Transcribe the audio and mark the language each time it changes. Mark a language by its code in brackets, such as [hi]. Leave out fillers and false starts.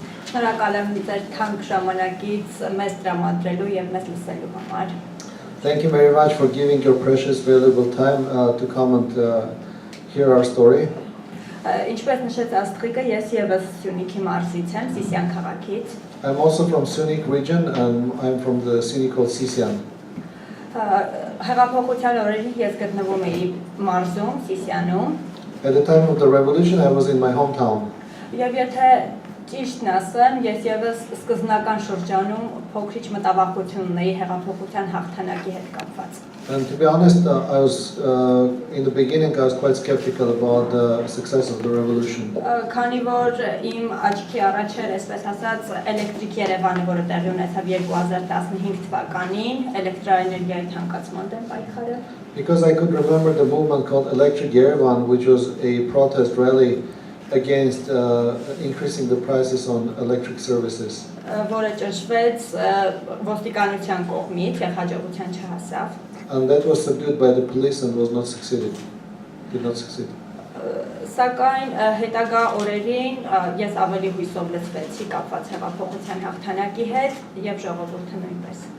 [hy] Շնորհակալ եմ ձեր թանկ ժամանակից մեզ տրամադրելու եւ մեզ լսելու համար։ [en] Thank you very much for giving your precious, valuable time to come and hear our story. [hy] Ինչպես նշեց Աստղիկը, ես եւս Սյունիքի մարզից եմ, Սիսիան քաղաքից։ [en] I'm also from Sunik region, and I'm from the city called Sisian. [hy] Հեղափոխության օրերին ես գտնվում էի մարզում, Սիսիանում։ [en] At the time of the revolution, I was in my hometown. [hy] Եվ եթե ճիշտն ասեմ, ես եւս սկզբնական շրջանում փոքրիչ մտավախություն ունեի հեղափոխության հաղթանակի հետ կապված։ [en] And to be honest, I was in the beginning I was quite skeptical about the success of the revolution. [hy] Քանի որ իմ աչքի առաջ էր, այսպես ասած, էլեկտրիկ Երևանը, որը տեղի ունեցավ 2015 թվականին, էլեկտրաէներգիայի թանկացման դեմ պայքարը։ [en] Because I could remember the movement called Electric Yerevan, which was a protest rally against increasing the prices on electric services. [hy] Որը ճնշվեց ոստիկանության կողմից եւ հաջողության չհասավ։ [en] And that was subdued by the police and was not succeeded. Did not succeed. [hy] Սակայն հետագա օրերին ես ավելի հույսով լցվեցի կապված հեղափոխության հաղթանակի հետ եւ ժողովուրդը նույնպես։